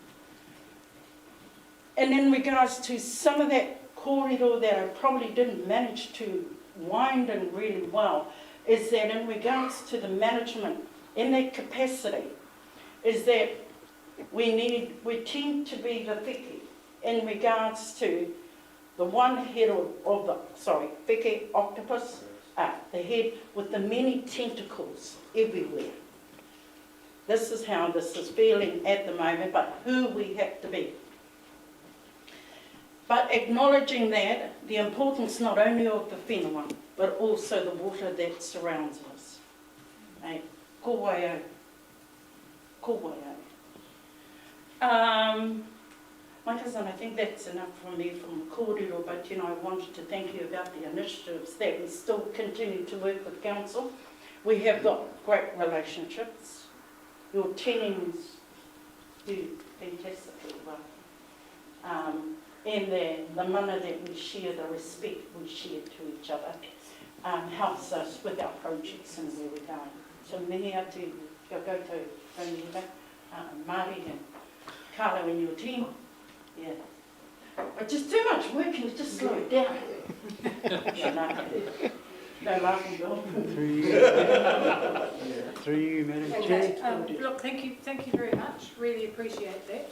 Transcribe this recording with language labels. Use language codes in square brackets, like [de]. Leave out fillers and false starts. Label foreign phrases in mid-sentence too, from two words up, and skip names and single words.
[en] And in regards to some of that kōrero that I probably didn't manage to wind in really well, is that in regards to the management in that capacity, is that we tend to be the whiki in regards to the one head of the whiki octopus, the head with the many tentacles everywhere. This is how this is feeling at the moment, but who we have to be. But acknowledging that, the importance not only of the whenua, but also the water that surrounds us. [mi] Hey, ko waia. Ko waia. [en] My cousin, I think that's enough from me from the kōrero, but I wanted to thank you about the initiatives that we still continue to work with Council. We have got great relationships. Your teams do fantastically well. And the mana that we share, the respect we share to each other, helps us with our projects and where we're going. So [mi] many atu, kia koutou [en] tauranga, Māori and Carlo and your team. Yeah. But just too much work and just slow it down. No laughing, Bill. Through you, Madam Okay, Chair. look, thank you very much. Really appreciate that.